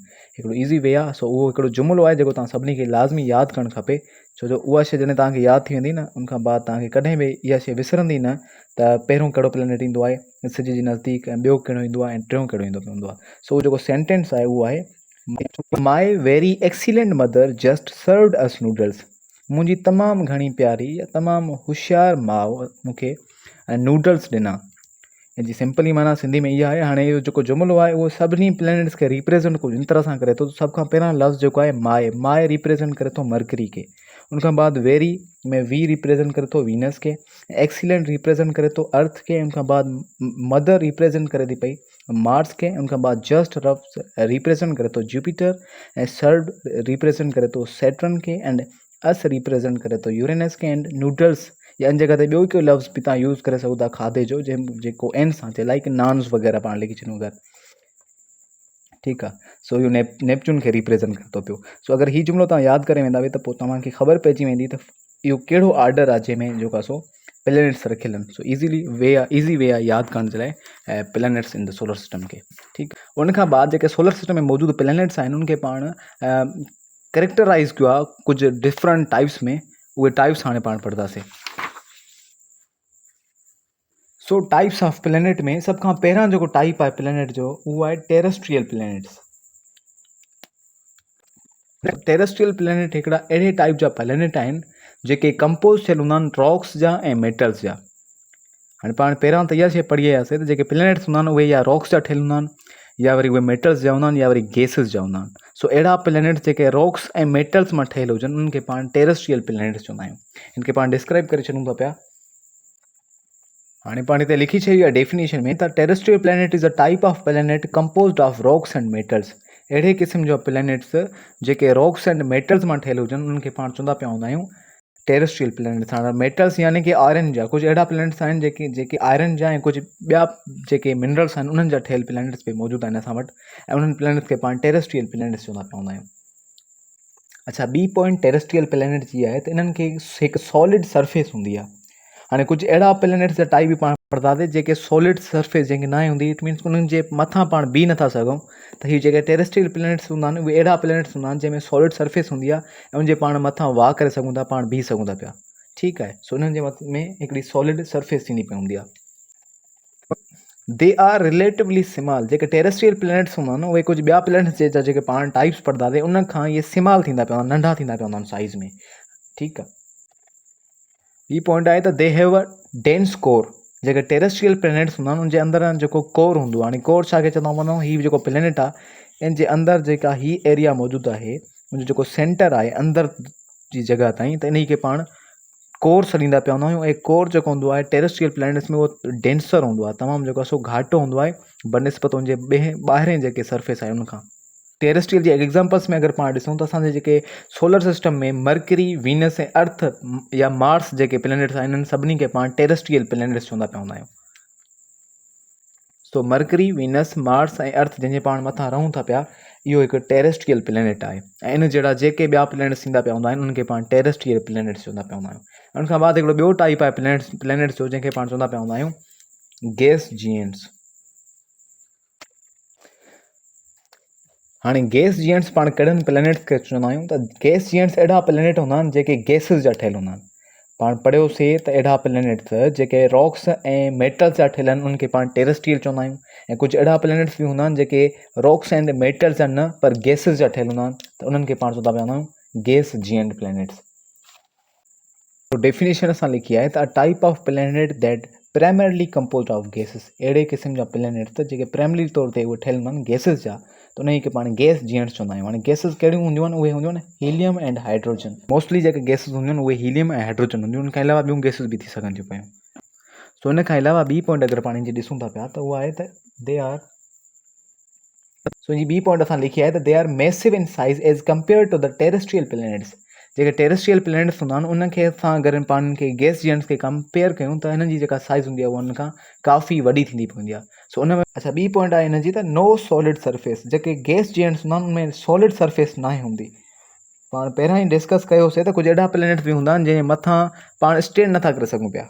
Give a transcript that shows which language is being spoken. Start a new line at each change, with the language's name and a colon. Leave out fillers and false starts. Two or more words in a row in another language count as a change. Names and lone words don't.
Sindhi: हिकिड़ो
English: easy way
Sindhi: आहे। सो उहो हिकिड़ो जुमिलो आहे जेको तव्हां सभिनी खे लाज़मी यादि करणु खपे, छो जो उहा शइ जॾहिं तव्हांखे यादि थी वेंदी न, उनखां बाद तव्हांखे कॾहिं बि इहा शइ विसरंदी न त पहिरियों कहिड़ो प्लेनेट ईंदो आहे सिज जे नज़दीक, ऐं ॿियो कहिड़ो ईंदो आहे, ऐं टियों कहिड़ो ईंदो हूंदो आहे। सो उहो जेको सेंटेंस आहे उहो आहे
English: My very excellent mother just served us noodles.
Sindhi: मुंहिंजी तमामु घणी प्यारी या तमामु होशियारु माउ मूंखे नूडल्स ॾिना। जी सिंपली माना सिंधी में इहा आहे। हाणे इहो जेको जुमिलो आहे उहो सभिनी प्लैनेट्स खे रिप्रेज़ेंट कुझु इन तरह सां करे थो। सभ खां पहिरियां लफ़्ज़ जेको आहे माए, माए रिप्रेज़ेंट करे थो मरकरी खे। उन खां बाद वेरी में वी रिप्रेज़ेंट करे थो वीनस खे। एक्सीलेंट रिप्रेज़ेंट करे थो अर्थ खे। उन खां बाद मदर रिप्रेज़ेंट करे थी पई मार्स खे। उन खां बाद
English: just rough
Sindhi: रिप्रेज़ेंट करे थो जुपिटर ऐं सर्ड रिप्रेज़ेंट करे थो सैटर्न खे
English: and us
Sindhi: रिप्रेज़ेंट करे थो यूरेनस खे
English: and noodles
Sindhi: या इन जॻह ते ॿियो हिकु लफ़्ज़ बि तव्हां यूज़ करे सघो था खाधे जो जेको एन सां थिए
English: like naans
Sindhi: वग़ैरह पाण लिखी छॾूं था। ठीकु आहे। सो इहो नेपच्यून खे रिप्रेज़ेंट करे थो पियो। सो अगरि हीउ जुमिलो तव्हां यादि करे वेंदा त पोइ तव्हांखे ख़बर पइजी वेंदी त इहो कहिड़ो ऑर्डर आहे जंहिंमें जेको आहे सो प्लैनेट्स रखियल आहिनि। सो
English: easy way
Sindhi: आहे यादि करण जे लाइ
English: planets in the solar system
Sindhi: खे। ठीकु। उन खां बाद जेके
English: solar system
Sindhi: में मौजूदु प्लैनेट्स आहिनि उनखे पाण कैरेक्टराइज़ कयो आहे कुझु
English: different types
Sindhi: में। उहे टाइप्स हाणे पाण पढ़ंदासीं। सो
English: types of planet
Sindhi: में सब खां पहिरियां जेको टाइप आहे प्लैनेट जो उहो आहे
English: terrestrial planets. terrestrial planet
Sindhi: हिकिड़ा अहिड़े टाइप जा प्लैनेट आहिनि जेके कंपोज़ थियल हूंदा आहिनि रॉक्स जा ऐं मेटल्स जा। हाणे पाण पहिरियां त इहा शइ पढ़ी आयासीं त जेके प्लैनेट्स हूंदा आहिनि उहे या रॉक्स जा ठहियल हूंदा आहिनि या वरी उहे मेटल्स जा हूंदा आहिनि या वरी गैसिस जा हूंदा आहिनि। सो अहिड़ा प्लैनेट्स जेके रॉक्स ऐं मेटल्स मां ठहियल हुजनि उन्हनि खे पाण
English: terrestrial planets
Sindhi: चवंदा आहियूं। हिन खे पाण डिस्क्राइब करे छॾूं था पिया। हाणे पाण हिते लिखी छॾी आहे डेफिनेशन में त
English: terrestrial planet is a type of planet composed of rocks and metals.
Sindhi: अहिड़े क़िस्म जा प्लैनेट्स जेके
English: rocks and metals
Sindhi: मां ठहियल हुजनि उन्हनि खे पाण चवंदा पिया हूंदा आहियूं
English: terrestrial planets.
Sindhi: हाणे मेटल्स यानी कि आयरन जा कुझु अहिड़ा प्लैनेट्स आहिनि जेके आयरन जा ऐं कुझु ॿिया जेके मिनरल्स आहिनि उन्हनि जा ठहियल प्लैनेट्स बि मौजूदु आहिनि असां वटि ऐं उन्हनि प्लैनेट्स खे पाण
English: terrestrial planets
Sindhi: चवंदा पिया हूंदा आहियूं। अच्छा, ॿी पॉइंट
English: terrestrial planet
Sindhi: जी आहे त इन्हनि खे हिकु
English: solid surface
Sindhi: हूंदी आहे। हाणे कुझु अहिड़ा प्लैनेट्स जा टाइप बि पाण पढ़ंदासीं जेके
English: solid surface
Sindhi: जंहिंखे न हूंदी
English: it means
Sindhi: उन्हनि जे मथां पाण बीह नथा सघूं। त हीअ जेके
English: terrestrial planets
Sindhi: हूंदा आहिनि उहे अहिड़ा प्लैनेट्स हूंदा आहिनि जंहिंमें
English: solid surface
Sindhi: हूंदी आहे ऐं उनजे पाण मथां वाह करे सघूं था, पाण बीह सघूं था पिया। ठीकु आहे। सो उन्हनि जे मथ में हिकिड़ी
English: solid surface
Sindhi: थींदी पई हूंदी आहे।
English: They are relatively small.
Sindhi: जेके
English: terrestrial planets
Sindhi: हूंदा आहिनि उहे कुझु ॿिया प्लैनेट्स जा जेके पाण टाइप्स पढ़ंदासीं उन खां इहे स्मॉल थींदा पिया हूंदा, नंढा थींदा पिया हूंदा आहिनि साइज़ में। ठीकु आहे। हीअ पॉइंट आहे त
English: they have a dense core.
Sindhi: जेके
English: terrestrial planets
Sindhi: हूंदा आहिनि उनजे अंदरि जेको कोर हूंदो आहे, हाणे कोर छा खे चवंदा वञूं, हीउ जेको प्लैनेट आहे इन जे अंदरि जेका हीअ एरिया मौजूदु आहे उनजो जेको सेंटर आहे अंदरि जी जॻह ताईं, त इन खे पाण कोर सॾींदा पिया हूंदा आहियूं। ऐं कोर जेको हूंदो आहे
English: terrestrial planets
Sindhi: में उहो डेंसर हूंदो आहे, तमामु जेको आहे सो घाटो हूंदो आहे बनिस्बत उनजे ॿाहिरें जेके सरफेस आहे उनखां। टेरेस्ट्रियल जे एग्ज़ाम्पल्स में अगरि पाण ॾिसूं त असांजे जेके
English: solar system
Sindhi: में मरकरी, वीनस ऐं अर्थ या मार्स जेके प्लैनेट्स आहिनि इन्हनि सभिनी खे पाण
English: terrestrial planets
Sindhi: चवंदा पिया हूंदा आहियूं। सो मरकरी, वीनस, मार्स ऐं अर्थ जंहिंजे पाण मथां रहूं था पिया इहो हिकु
English: terrestrial planet
Sindhi: आहे। ऐं इन जहिड़ा जेके ॿिया प्लैनेट्स थींदा पिया हूंदा आहिनि उनखे पाण
English: terrestrial planets
Sindhi: चवंदा पिया हूंदा आहियूं। उन खां बाद हिकिड़ो ॿियो टाइप आहे प्लैनेट्स जो जंहिंखे पाण चवंदा पिया हूंदा आहियूं
English: gas giants.
Sindhi: हाणे
English: gas giants
Sindhi: पाण कहिड़नि प्लैनेट्स खे चवंदा आहियूं त
English: gas giants
Sindhi: अहिड़ा प्लैनेट हूंदा आहिनि जेके गैसिस जा ठहियल हूंदा आहिनि। पाण पढ़ियोसीं त अहिड़ा प्लैनेट्स जेके रॉक्स ऐं मेटल्स जा ठहियल आहिनि उनखे पाण टेरेस्ट्रियल चवंदा आहियूं। ऐं कुझु अहिड़ा प्लैनेट्स बि हूंदा आहिनि जेके
English: rocks and metals
Sindhi: जा न पर गैसिस जा ठहियल हूंदा आहिनि, त उन्हनि खे पाण चवंदा पिया हूंदा आहियूं
English: gas giant planets.
Sindhi: तो डेफिनेशन असां लिखी आहे त
English: a type of planet that primarily composed of gases.
Sindhi: अहिड़े क़िस्म जा प्लैनेट्स जेके प्राइमरी तौर ते उहे ठहियल हूंदा आहिनि गैसिस जा, त उन खे पाण
English: gas giants
Sindhi: चवंदा आहियूं। हाणे गैसिस कहिड़ियूं हूंदियूं आहिनि, उहे हूंदियूं आहिनि
English: helium and hydrogen.
Sindhi: मोस्टली जेके गैसिस हूंदियूं आहिनि उहे हीलियम ऐं हाइड्रोजन हूंदियूं आहिनि। उन खां अलावा ॿियूं गैसिस बि थी सघनि थियूं पियूं। सो इन खां अलावा ॿी पॉइंट अगरि पाण जी ॾिसूं था पिया त उहा आहे त
English: they are
Sindhi: सो जी ॿी पॉइंट असां लिखी आहे त
English: they are massive in size as compare to the terrestrial planets.
Sindhi: जेके
English: terrestrial planets
Sindhi: हूंदा आहिनि उनखे असां अगरि पाण खे
English: gas giants
Sindhi: खे कंपेयर कयूं त हिननि जी जेका साइज़ हूंदी आहे उहा उनखां काफ़ी वॾी थींदी पवंदी आहे। सो उन में अच्छा ॿी पॉइंट आहे हिन जी त
English: no solid surface.
Sindhi: जेके
English: gas giants
Sindhi: हूंदा आहिनि उनमें
English: solid surface
Sindhi: न हूंदी। पाण पहिरियां ई डिस्कस कयोसीं त कुझु अहिड़ा प्लैनेट्स बि हूंदा आहिनि जंहिंजे मथां पाण स्टैंड नथा करे सघूं पिया।